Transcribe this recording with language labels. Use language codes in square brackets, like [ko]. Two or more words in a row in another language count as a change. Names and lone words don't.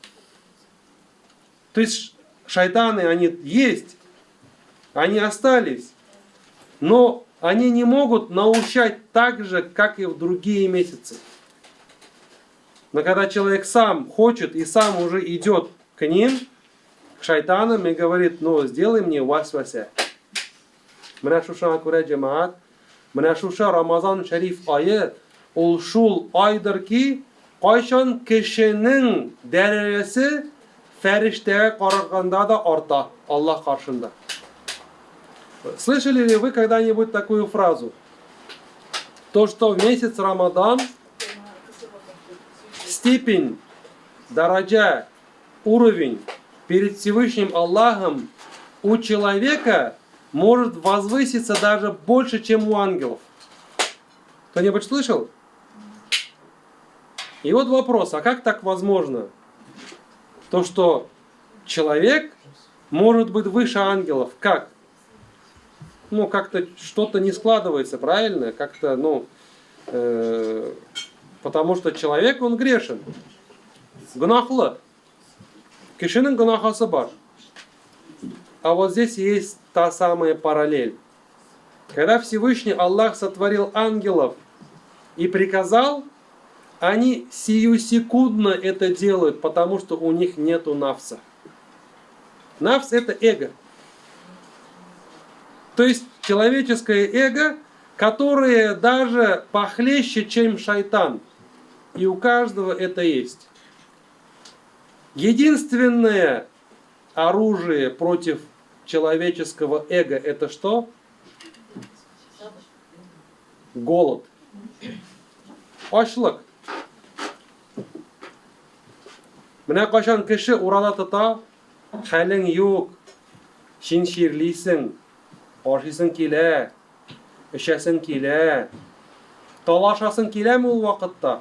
[ru] То есть шайтаны, они есть, они остались, но они не могут научать так же, как и в другие месяцы. Но когда человек сам хочет и сам уже идет к ним, к шайтанам, и говорит: ну, сделай мне васвася. [tt] Менә шуша күрә җәмәгать, менә шуша Рамазан шәриф ае, ул шул айдыр ки, кайчан кешенең дәрәҗәсе фәрештәгә караганда да арта Аллаһ каршында. [ru] Слышали ли вы когда-нибудь такую фразу? То, что в месяц Рамадан степень, дараджа, уровень перед Всевышним Аллахом у человека может возвыситься даже больше, чем у ангелов. Кто-нибудь слышал? И вот вопрос, а как так возможно? То, что человек может быть выше ангелов. Как? Ну, как-то что-то не складывается, правильно? Как-то, потому что человек, он грешен. [tt] Гунахлы. Кешенің гунахасы бар. [ru] А вот здесь есть та самая параллель. Когда Всевышний Аллах сотворил ангелов и приказал, они сиюсекундно это делают, потому что у них нету нафса. Нафс — это эго. То есть человеческое эго, которое даже похлеще, чем шайтан. И у каждого это есть. Единственное оружие против человеческого эго — это что? Голод. [tt] Ачлык. Менә кайчан кеше урада тота, хәлең юк, син ширлисең, ашыйсың килә, эчәсең килә, талашасың киләме ул вакытта?